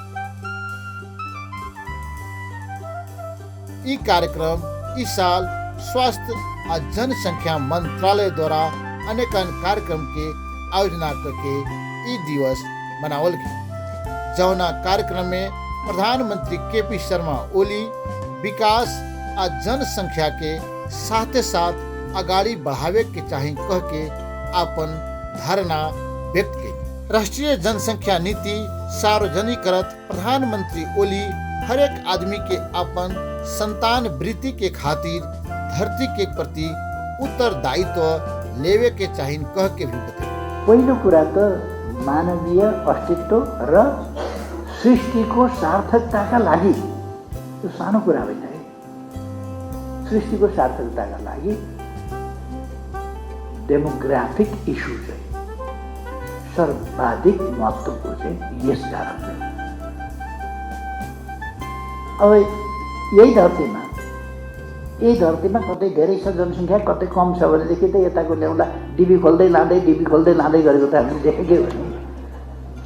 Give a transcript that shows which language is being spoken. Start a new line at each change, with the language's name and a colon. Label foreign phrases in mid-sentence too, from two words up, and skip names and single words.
Bhojpuri: ई कार्यक्रम इस साल स्वास्थ्य और जनसंख्या मंत्रालय द्वारा अनेकन कार्यक्रम के आयोजना करके ई दिवस मनावल गई। जौना कार्यक्रम में प्रधानमंत्री केपी शर्मा ओली विकास आ जनसंख्या के साथे साथ अगाड़ी बढ़ावे के चाही कह के अपन धारणा व्यक्त की। राष्ट्रीय जनसंख्या नीति सार्वजनिक करत प्रधानमंत्री ओली हर एक आदमी के अपन संतान वृद्धि के खातिर धरती के प्रति उत्तरदायित्व लेवे के चाही कह के भी बताए।
Nepali: पहिलो कुरा त मानवीय अस्तित्व र सृष्टिको सार्थकताका लागि, यो सानो कुरा होइन है, सृष्टिको सार्थकताका लागि
English: demographic issue
Nepali: चाहिँ सर्वाधिक महत्त्वपूर्ण चाहिँ यस कारण चाहिँ अब यही धरतीमा कतै धेरै छ जनसङ्ख्या, कतै कम छ भनेदेखि त यताको ल्याउँदा डिबी खोल्दै लाँदै गरेको त हामीले देखेकै हो नि।